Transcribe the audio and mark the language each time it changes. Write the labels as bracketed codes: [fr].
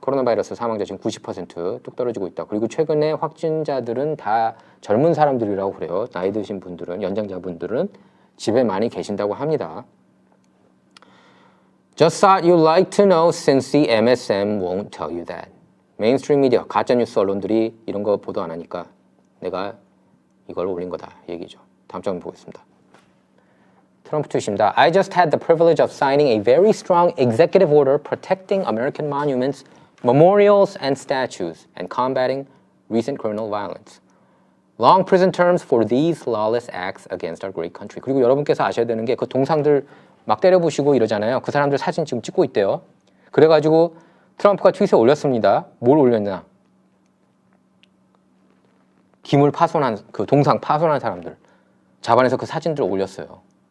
[ko] 코로나 바이러스 사망자 지금 90%뚝 떨어지고 있다. 그리고 최근에 확진자들은 다 젊은 사람들이라고 그래요. 나이 드신 분들은, 연장자분들은 집에 많이 계신다고 합니다. [en] Just thought you'd like to know since the MSM won't tell you that. [ko] 메인스트림 미디어, 가짜뉴스 언론들이 이런 거 보도 안 하니까 내가 이걸 올린 거다 얘기죠. 다음 장 보겠습니다. 트럼프 트윗입니다. [en] I just had the privilege of signing a very strong executive order protecting American monuments, memorials, and statues and combating recent criminal violence. Long prison terms for these lawless acts against our great country. [ko] 그리고 여러분께서 아셔야 되는 게 그 동상들 막 때려부시고 이러잖아요. 그 사람들 사진 지금 찍고 있대요. 그래가지고 트럼프가 트윗에 올렸습니다. 뭘 올렸냐? 기물 파손한, 그 동상 파손한 사람들 잡아내서 그 사진들을 올렸어요.